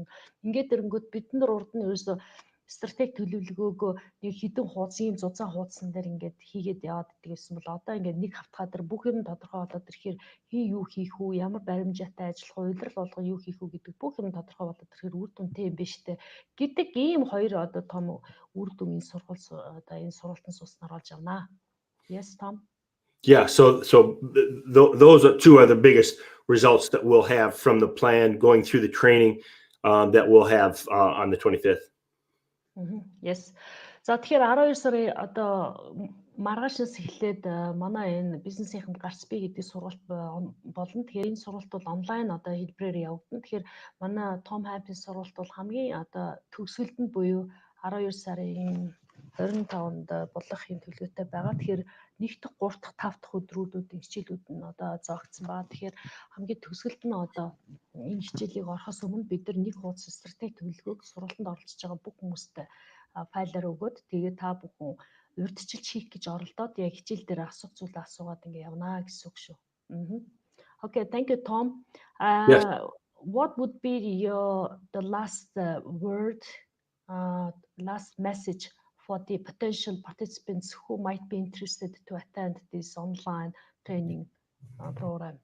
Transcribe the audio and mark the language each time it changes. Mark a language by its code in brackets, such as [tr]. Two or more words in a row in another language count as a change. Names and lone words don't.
[mn] Ингээд ирэнгүүт бид нар урд нь ерөөсөө стратеги төлөвлөгөөгөө нэг хідэн хуудас ийм зузаан хуудсан дээр ингээд хийгээд яваад идэг гэсэн бол одоо ингээд нэг хавтгаа дээр бүх юм тодорхой болоод ирэхээр хий юу хийх үү, ямар баримжаатай ажиллах уу, удирдал болгоо юу хийх үү гэдэг бүх юм тодорхой болоод ирэхээр үр дүнтэй юм биш үү гэдэг ийм хоёр одоо том үр дүн энэ сургалтын сууснаар олж авнаа. [en] Yes, Tom? Yeah, so those are two of the biggest results that we'll have from the plan going through the training that we'll have on the 25th. Yes. [mn] За тэгэхээр 12 сарын одоо маргаашнаас эхлээд манай энэ бизнесийнхэнд ГАРЦ БИЙ гэдэг сургалт болно. Тэгэхээр энэ сургалт бол онлайн одоо хэлбэрээр явагдана. Тэгэхээр манай Том Хампын сургалт бол хамгийн одоо төгсгөлдөнд буюу 12 сарын 25-нд болгохын төлөвтэй байгаа. Тэгэхээр 1 дахь, 3 дахь, 5 дахь өдрүүдийн хичээлүүд нь одоо зоогдсон байгаа. Тэгэхээр хамгийн төгсгөлд нь одоо энэ хичээлийг орохоос өмнө бид нар нэг хуудас стратеги төлөвлөгөөг сургалтанд оролцож байгаа бүх хүмүүстээ файлаар өгөөд тэгээд та бүхэн урьдчилж хийх гэж оролдоод яг хичээл дээр асуух зүйлээ асуугаад ингэ явнаа гэсэн үг шүү. [en] Okay, thank you, Tom. Yes. What would be the last word, last message for the potential participants who might be interested to attend this online training program?